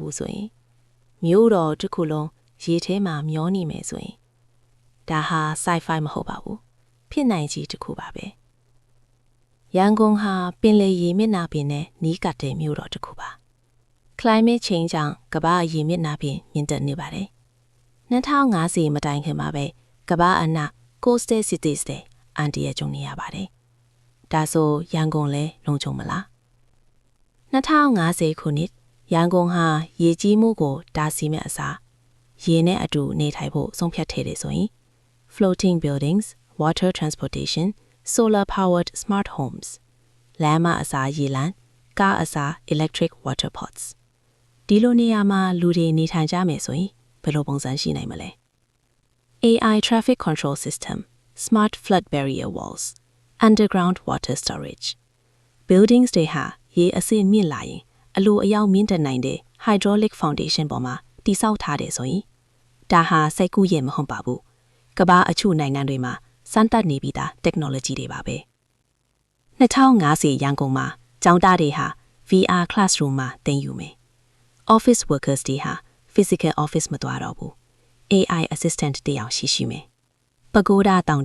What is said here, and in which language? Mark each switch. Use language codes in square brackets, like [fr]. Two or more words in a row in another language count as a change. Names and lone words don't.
[my] ဘူးဆိုရင်မြို့တော်တစ်ခုလုံးရေထဲမှာမျောနေမယ်ဆိုရင်ဒါဟာ sci-fi မဟုတ်ပါဘူးဖြစ်နိုင်ခြေတစ်ခုပါပဲရန်ကုန်ဟာပင်လယ်ရေမျက်နှာပြင်နဲ့နီးကပ်တဲ့မြို့တော်တစ်ခုပါ [en] climate change [my] ကြောင့်ကမ္ဘာရေမျက်နှာပြင်မြင့်တက်နေပါတယ်2050မတိုင်ခင်မှာပဲကမ္ဘာအနှံ့ [en] Coastal cities [my] တွေအန်တီရဲ့ကြုံနေရပါတယ်။ဒါဆိုရန်ကုန်လည်းလုံခြုံမလား 2050ခုနှစ်ရန်ကုန်ဟာရေကြီးမှုကိုတားဆီးမဲ့အစားရေနဲ့အတူနေထိုင်ဖို့ဆုံးဖြတ်ထည့်တယ်ဆိုရင် [en] floating buildings, water transportation, solar powered smart homes [my] လမ်းမအစားရေလမ်းကားအစား [en] electric water pots [my] ဒီလိုနေရာမှာလူတွေနေထိုင်ကြမယ်ဆိုရင်ဘယ်လိုပုံစံရှိနိုင်မလဲ [en] AI traffic control system, smart flood barrier walls, underground water storage. [my] Buildings တွေဟာရေအဆင့်မြင့်လာရင်အလိုအရောက်မြင့်တက်နိုင်တဲ့ [en] hydraulic foundation [my] ပေါ်မှာတည်ဆောက်ထားတယ်ဆိုရင်ဒါဟာစိတ်ကူးရမဟုတ်ပါဘူး။ကမ္ဘာအချို့နိုင်ငံတွေမှာစမ်းသပ်နေပြီးသား technology တွေပါပဲ ။2050ရန်ကုန်မှာကျောင်းသားတွေဟာ [en] VR classroom [my] မှာသင်ယူမယ်။ [en] Office workers [my] တွေဟာ [en] physical office [my] မသွားတော့ဘူး။ [en] AI assistant [my] တယောက်ရှိမယ်။ပကိုးဒါတောင်